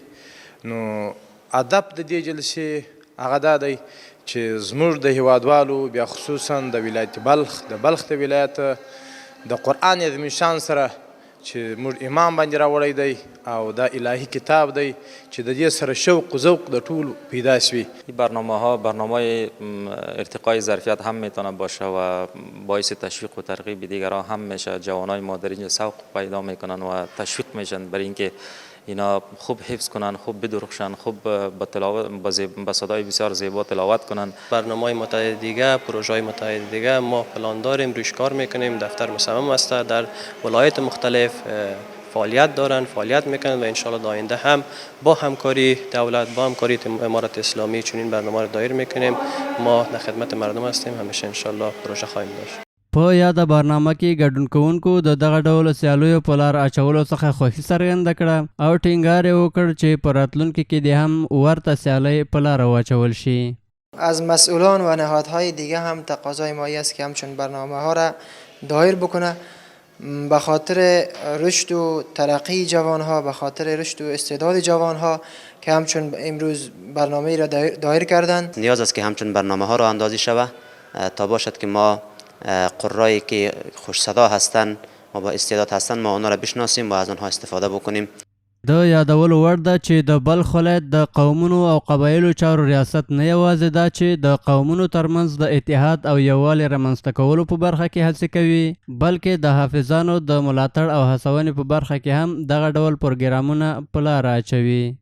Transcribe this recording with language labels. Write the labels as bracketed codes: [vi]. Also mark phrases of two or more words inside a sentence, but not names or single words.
[ps] نو هدف د دې جلسې هغه دا دی چې زموږ د هیوادوالو بیا خصوصا د ولایت بلخ د ولایت د قرآن عظیم شان سره چې موږ امام باندې راوړی دی او دا الهی کتاب دی چې د دې سره شوق و ذوق د ټولو پیدا شوي. [fa] برنامه ارتقای ظرفیت هم میتونه باشه و باعث تشویق و ترغیب دیگران هم میشه. جوانای ما در اینجا سوق پیدا میکنن و تشویق میشن برای اینکه اینا خوب حفظ کنن، خوب بدرخشن، خوب با صدای بسیار زیبا تلاوت کنن. برنامه‌های متعدد دیگه، پروژه‌های متعدد دیگه ما پلان داریم، روش کار میکنیم. دفتر مصمم است در ولایت مختلف فعالیت دارن، فعالیت میکنن و انشالله در آینده هم با همکاری دولت، با همکاری امارت اسلامی چنین برنامه رو دایر میکنیم. ما در خدمت مردم هستیم، همیشه انشالله پروژه خواهیم داشت. [ps] په یاده برنامه کې ګډون کوونکو د دغه ډول سیالیو په لار اچولو څخه خوښي څرګنده کړه او ټینګار یې وکړ چې په راتلونکي کې د هم ورته سیالۍ په لار واچول شي. [fa] از مسئولان و نهادهای دیگه هم تقاضای مایی است که همچون برنامه ها را دایر بکنه به خاطر رشد و ترقی جوان ها، به خاطر رشد و استعداد جوان ها که همچون امروز برنامه را دایر کردند. نیاز است که همچون برنامه ها را اندازی شود تا باشد که ما قرایی که خوش صدا هستند و با استعداد هستند ما آنها را بشناسیم و از آنها استفاده بکنیم. [ps] د یادولو وړ ده چې د بلخ ولایت د قومونو او قبایلو چارو ریاست نه یوازې دا چې د قومونو ترمنځ د اتحاد او یووالي رامنځته کولو په برخه کې هڅې کوي بلکې د حافظانو د ملاتړ او هڅونې په برخه کې هم دغه ډول پروګرامونه په لاره اچوي.